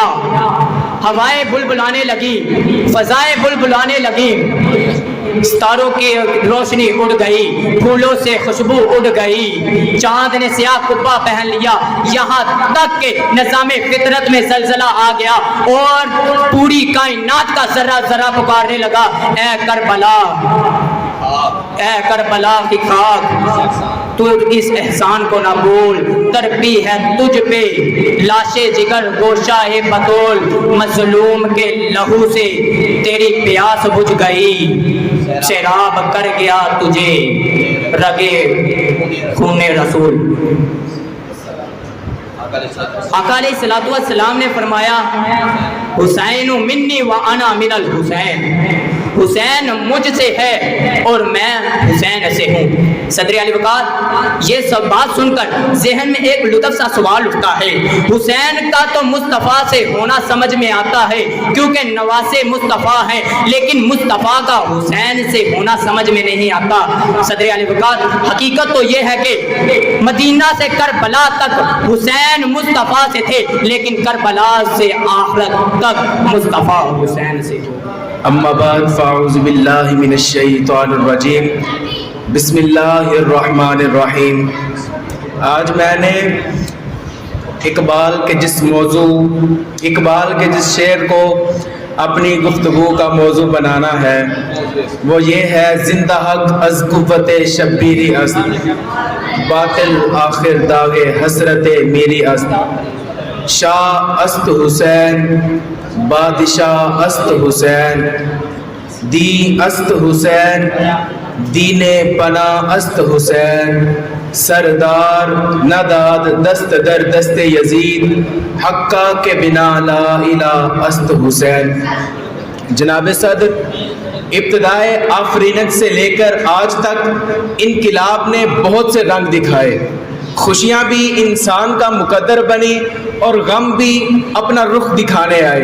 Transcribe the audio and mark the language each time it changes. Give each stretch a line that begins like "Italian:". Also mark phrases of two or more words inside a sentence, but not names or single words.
Urdu: ہوائیں بلبلانے لگی، فضائیں بلبلانے لگی، ستاروں کی روشنی اڑ گئی، پھولوں سے خوشبو اڑ گئی، چاند نے سیاہ قبہ پہن لیا، یہاں تک کے نظام فطرت میں زلزلہ آ گیا اور پوری کائنات کا ذرہ ذرہ پکارنے لگا، اے کربلا، اے کربلا کی خاک, تو اس احسان کو نہ بھول، تڑپی ہے تجھ پہ لاش جگر گوشہ بطول، مظلوم کے لہو سے تیری پیاس بجھ گئی، سیراب کر گیا تجھے رگے خون رسول۔ آقا
Arabic: علیہ الصلوۃ والسلام
Urdu: نے فرمایا
Arabic: حسین منی و انا من الحسین،
Urdu: حسین مجھ سے ہے اور میں حسین سے ہوں۔ صدر علی وقار یہ سب بات سن کر ذہن میں ایک لطف سا سوال اٹھتا ہے، حسین کا تو مصطفیٰ سے ہونا سمجھ میں آتا ہے کیونکہ نواسے مصطفیٰ ہیں، لیکن مصطفیٰ کا حسین سے ہونا سمجھ میں نہیں آتا۔ صدر علی وقار حقیقت تو یہ ہے کہ مدینہ سے کربلا تک حسین مصطفیٰ سے تھے، لیکن کربلا سے آخرت تک مصطفیٰ حسین سے ہو۔
Arabic: اما بعد فاعوذ باللہ من الشیطان الرجیم، بسم اللہ الرحمن الرحیم۔
Urdu: آج میں نے اقبال کے جس شعر کو اپنی گفتگو کا موضوع بنانا ہے وہ یہ ہے،
Persian: زندہ حق از قوت شبیری است، باطل آخر داغ حسرت میری است، شاہ است حسین بادشاہ است حسین، دی است حسین دین پناہ است حسین، سردار نداد دست در دست یزید، حقا کے بنا لا الہ است حسین۔
Urdu: جناب صدر، ابتدائے آفرینت سے لے کر آج تک انقلاب نے بہت سے رنگ دکھائے، خوشیاں بھی انسان کا مقدر بنی اور غم بھی اپنا رخ دکھانے آئے۔